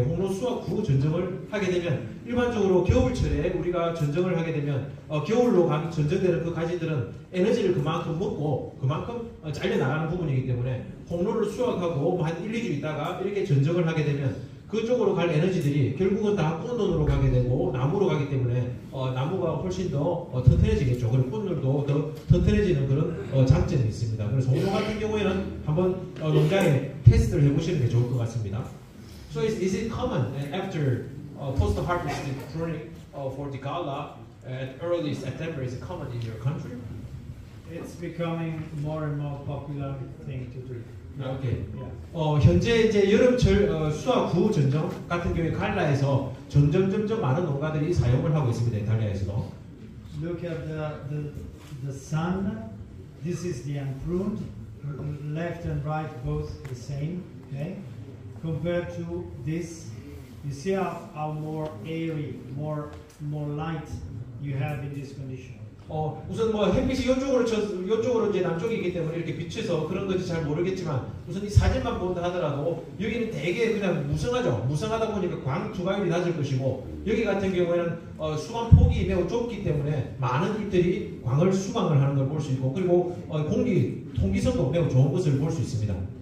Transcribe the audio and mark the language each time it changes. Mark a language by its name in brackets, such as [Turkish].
[Korean] 홍로 수확 후 전쟁을 하게 되면 일반적으로 겨울철에 우리가 전쟁을 하게 되면 겨울로 전쟁되는 그 가지들은 에너지를 그만큼 먹고 그만큼 잘려 나가는 부분이기 때문에 홍로를 수확하고 한 1-2주 있다가 이렇게 전쟁을 하게 되면 그쪽으로 갈 에너지들이 결국은 다 꽃눈으로 가게 되고 나무로 가기 때문에 나무가 훨씬 더 튼튼해지겠죠. 그리고 꽃눈도 더 튼튼해지는 그런 장점이 있습니다. 그래서 홍로 같은 경우에는 한번 농장에 테스트를 해보시는 게 좋을 것 같습니다. [English] So is it common after post-harvest pruning for the gala at early September? Is it common in your country? It's becoming more and more popular thing to do. 오케이. Yeah. [Korean] 현재 이제 여름철 수확 후 전정 같은 경우에 갈라에서 점점 많은 농가들이 사용을 하고 있습니다. 이탈리아에서도. [English] Look at the sun. This is the unpruned. Left and right both the same. Okay. Compared to this, you see how more airy, more light you have in this condition. [Korean] 우선 햇빛이 이쪽으로 이제 남쪽이기 때문에 이렇게 비쳐서 그런 건지 잘 모르겠지만 우선 이 사진만 본다 하더라도 여기는 되게 그냥 무성하죠. 무성하다 보니까 광 투과율이 낮을 것이고 여기 같은 경우에는 수광 폭이 매우 좁기 때문에 많은 잎들이 광을 수광을 하는 걸 볼 수 있고 그리고 통기성도 매우 좋은 것을 볼 수 있습니다.